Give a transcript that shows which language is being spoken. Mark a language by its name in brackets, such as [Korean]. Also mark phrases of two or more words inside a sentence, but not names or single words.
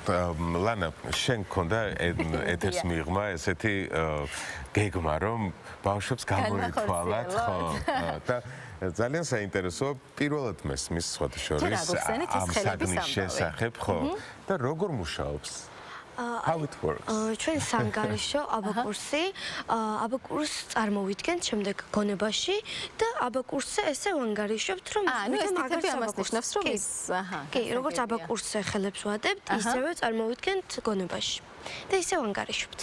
[Georgian] ლანა, შენ გქონდა ეთერს მიღმა ესეთი გეგმა, რომ ბავშვებს გამოითვალათ, ხო? და ძალიან საინტერესოა პირველად მესმის სხვათა შორის ამ საგნის შესახებ, ხო? და როგორ მუშაობს? [English] How it works? [Georgian] ჩვენ სანგარიშო აბაკურსი, აბაკურს წარმოვიდგენთ შემდეგ გონებაში და აბაკურსზე ესე ვანგარიშობთ, რომ ეს ტიპები ამას ნიშნავს, რომ ის, აჰა. კი, როგორც აბაკურსზე ხელებს ვადებთ, ისევე წარმოვიდგენთ გონებაში და ისე ვანგარიშობთ.